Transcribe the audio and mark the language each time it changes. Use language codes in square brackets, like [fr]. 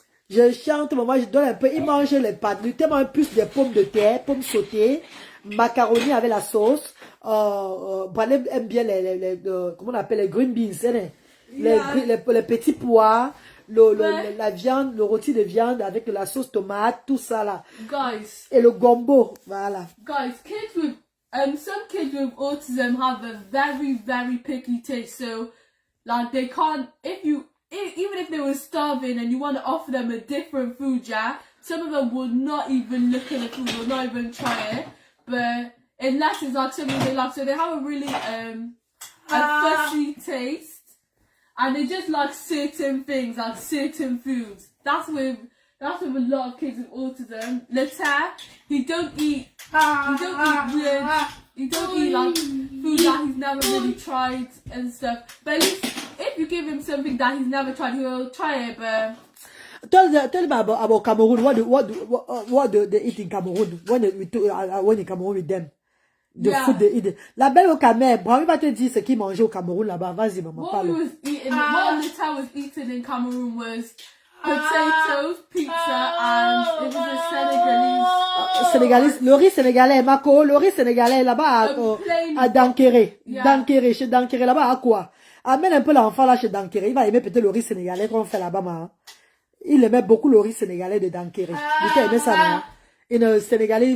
[fr] Je chante, maman, je donne un peu. Il mange les pâtes. Luther mange plus des pommes de terre, pommes sautées, macaroni avec la sauce. Bradley aime bien comment on appelle les green beans, hein, les petits pois, la viande, le rôti de viande avec la sauce tomate, tout ça là. [en] Guys. [fr] Et le gombo, voilà. [en] Guys, kids with some kids with autism have a very, very picky taste. So, like, they can't, even if they were starving and you want to offer them a different food, yeah, some of them will not even look at the food, will not even try it. But unless it's like something they like, so they have a really a fussy taste, and they just like certain things, like certain foods. That's with a lot of kids with autism. Leta, he don't eat weird. He don't eat like food that he's never really tried and stuff. But at least if you give him something that he's never tried, he'll try it. But Tell me about Cameroon. What do they eat in Cameroon when in Cameroon with them? The food they eat. [fr] La belle au Cameroun, Brahmi va te dire ce qu'ils mangeaient au Cameroun là-bas. Vas-y, maman, [en] what [fr] parle. [en] Leta was eating in Cameroon was potatoes, pizza, and it was a [fr] Sénégalais, le riz sénégalais, Mako, le riz sénégalais là-bas à Dankéré. Yeah. Dankéré, chez Dankéré là-bas à quoi? Amène un peu l'enfant là chez Dankéré. Il va aimer peut-être le riz sénégalais qu'on fait là-bas, hein. Il aimait beaucoup le riz sénégalais de Dankéré. Il aimait ça, non? Et le sénégalais,